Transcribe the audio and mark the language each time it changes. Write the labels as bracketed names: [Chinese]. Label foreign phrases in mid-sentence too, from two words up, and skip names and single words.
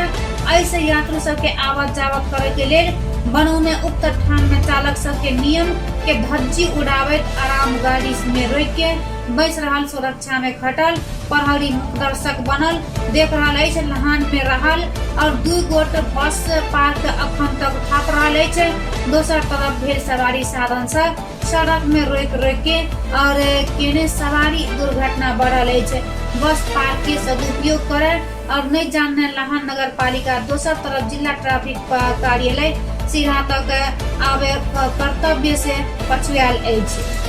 [Maithili] ऐसे यात्री सबके आवत जावत करे के लेल बनौने उक्त ठाम में चालक सबके नियम के धज्जी उड़ावत आराम गाड़ी में रोक के बैस रहल सुरक्षा में खटल प्रहरी दर्शक बनल देख रहल अछि। लहान में रहल और 2 गोट बस पार्क अखन तक थाप रहल अछि। दोसर तरफ भेल सवारी साधन से सड़क में रोक के और केने सवारी दुर्घटना बढ़ल अछि। बस पार्क के सदुपयोग करे और नहीं जानने लाहन नगर पालिका दोसर तरफ जिला ट्रैफिक कार्यालय सिरहा तक आवे कर्तव्य से पछुआल अछि।